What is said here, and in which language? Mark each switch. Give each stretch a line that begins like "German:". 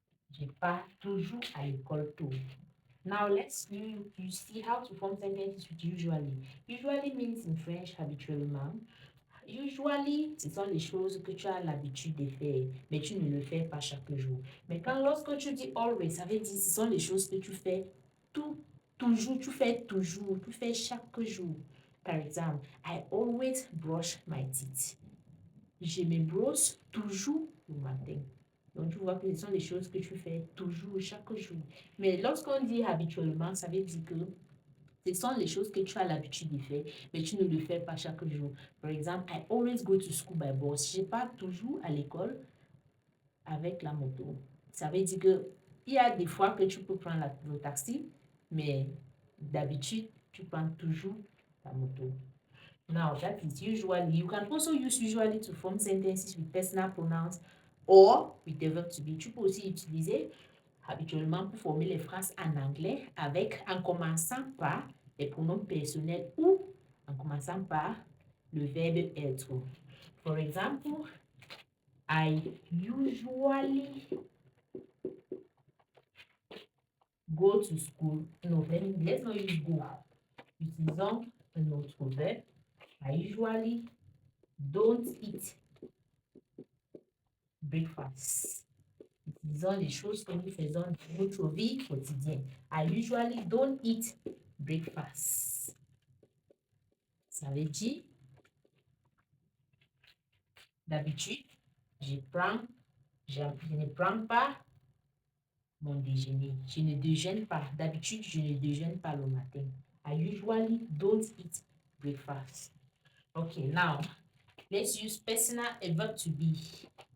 French: Je pars toujours à l'école tôt.
English: Now let's you see how to form sentences with usually. Usually means in French habituellement.
French: Usually, ce sont les choses que tu as l'habitude de faire, mais tu ne le fais pas chaque jour. Mais lorsque tu dis always, ça veut dire ce sont les choses que tu fais toujours, tu fais chaque jour. Par exemple,
English: I always brush my teeth.
French: Je me brosse toujours le matin. Donc, tu vois que ce sont des choses que tu fais toujours, chaque jour. Mais lorsqu'on dit habituellement, ça veut dire que ce sont les choses que tu as l'habitude de faire, mais tu ne le fais pas chaque jour. Par exemple,
English: I always go to school by bus.
French: Je pars toujours à l'école avec la moto. Ça veut dire que il y a des fois que tu peux prendre le taxi, mais d'habitude, tu prends toujours la moto.
English: Now, that is usually. You can also use usually to form sentences with personal pronouns or with the verb to be.
French: Tu peux aussi utiliser habituellement pour former les phrases en anglais en commençant par les pronoms personnels ou en commençant par le verbe être.
English: For example, I usually go to school. No, let's not use go.
French: Utilisons un autre verbe.
English: I usually don't eat breakfast.
French: Utilisons les choses que nous faisons dans notre vie quotidienne.
English: I usually don't eat breakfast.
French: Ça veut dire, d'habitude, je ne prends pas mon déjeuner. Je ne déjeune pas. D'habitude, je ne déjeune pas le matin.
English: I usually don't eat breakfast. Okay, now, let's use personal verb to be.